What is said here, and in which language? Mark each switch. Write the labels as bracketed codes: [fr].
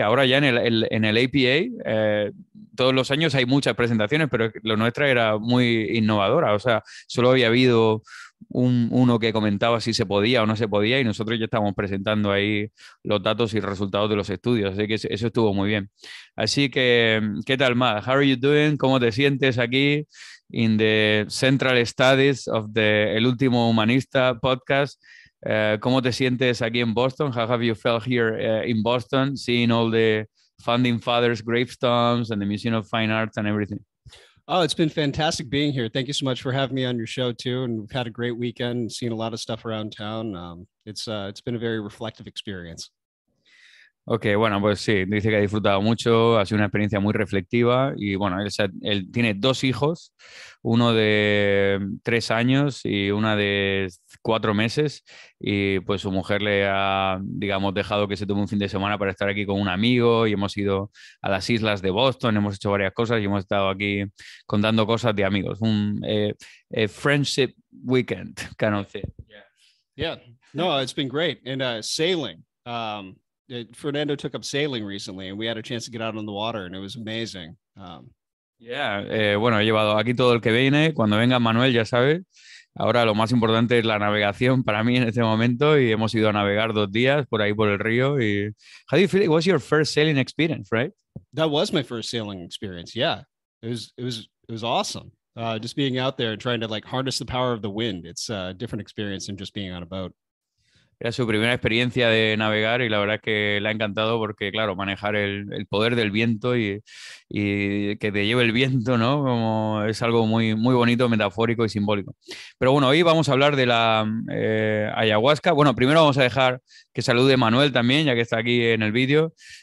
[es] Ahora ya en el APA, todos los años hay muchas presentaciones, pero lo nuestra era muy innovadora, o sea, solo había habido uno que comentaba si se podía o no se podía y nosotros ya estábamos presentando ahí los datos y resultados de los estudios, así que eso estuvo muy bien. Así que, ¿qué tal, Matt? [en] How are you doing? [es] ¿Cómo te sientes aquí [en] in the Central Studies of [es] El Último Humanista podcast? ¿Cómo te sientes aquí en Boston? [en] How have you felt here in Boston, seeing all the founding fathers' gravestones and the Museum of Fine Arts and everything? Oh, it's been fantastic being here. Thank you so much for having me on your show too. And we've had a great weekend, seen a lot of stuff around town. It's been a very reflective experience. [es] Ok, bueno, pues sí, dice que ha disfrutado mucho, ha sido una experiencia muy reflectiva y bueno, él tiene dos hijos, uno de 3 años y una de 4 meses y pues su mujer le ha, digamos, dejado que se tome un fin de semana para estar aquí con un amigo y hemos ido a las islas de Boston, hemos hecho varias cosas y hemos estado aquí contando cosas de amigos, [en] friendship weekend, kind of thing. Yeah. Yeah, no, it's been great. And sailing. Fernando took up sailing recently, and we had a chance to get out on the water, and it was amazing. [es] Yeah, bueno, he llevado aquí todo el que viene. Cuando venga Manuel, ya sabes. Ahora lo más importante es la navegación para mí en este momento y hemos ido a navegar 2 días por ahí por el río. [en] Y how do you feel? It was your first sailing experience, right? That was my first sailing experience. Yeah, it was awesome. Just being out there and trying to like harness the power of the wind. It's a different experience than just being on a boat. [es] Era su primera experiencia de navegar y la verdad es que le ha encantado porque, claro, manejar el poder del viento y que te lleve el viento, ¿no? Como es algo muy, muy bonito, metafórico y simbólico. Pero bueno, hoy vamos a hablar de la ayahuasca. Bueno, primero vamos a dejar que salude Manuel también, ya que está aquí en el vídeo.